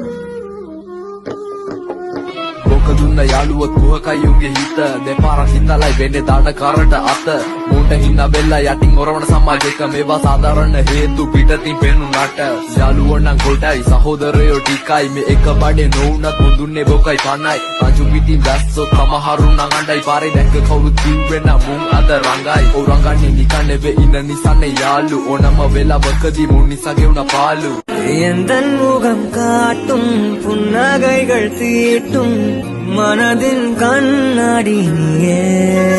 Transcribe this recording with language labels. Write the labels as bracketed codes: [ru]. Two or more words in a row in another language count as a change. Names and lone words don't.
[si] දුන්න යාළුව කුහකයි උගේ හිත දෙපාරක් හිතලයි වෙන්නේ දාන කරට අත මූට හින්න බෙල්ල යටින් ඔරවන සමාජයක මේවා සාධාරණ හේතු පිටතින් පෙනුනට යාළුවෝ නම් කොටයි සහෝදරයෝ ටිකයි මේ එක බඩේ නොඋනත් මුඳුන්නේ බොකයි පනයි රජු පිටින් දැස්සෝ තමහරු නම් අඬයි පාරේ දැක්ක කවුරුත් කිව්වෙන මුන් අද රංගයි ඔව් රංගන්නේ නිකන් නෙවෙයි ඉන්න නිසන්නේ යාළු ඕනම වෙලාවකදී මුන් නිසා ගෙවුන පාළු [ta] எந்தன் முகம் காட்டும் புன்னகைகள் தீட்டும் மனதின் கண்ணாடி நீயே